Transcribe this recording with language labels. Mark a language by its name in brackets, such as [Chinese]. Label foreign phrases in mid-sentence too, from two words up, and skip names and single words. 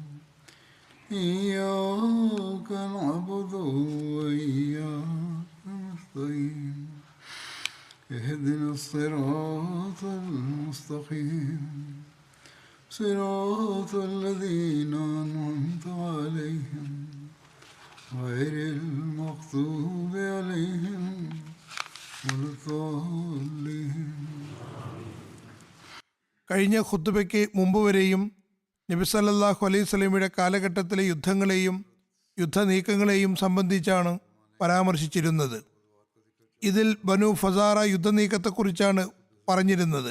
[Arabic] إياك نعبد وإياك نستعين اهدنا الصراط المستقيم صراط الذين أنعمت عليهم غير المغضوب عليهم ولا الضالين. [Malayalam] കഴിഞ്ഞ ഖുത്ബയ്ക്ക് മുമ്പ് വരെയും നബി [Arabic] صلى الله عليه [Malayalam] വസല്ലമയുടെ കാലഘട്ടത്തിലെ യുദ്ധങ്ങളെയും യുദ്ധനീക്കങ്ങളെയും സംബന്ധിച്ചാണ് പരാമർശിച്ചിരുന്നത്. ഇതിൽ ബനു ഫസാറ യുദ്ധനീക്കത്തെക്കുറിച്ചാണ് പറഞ്ഞിരുന്നത്.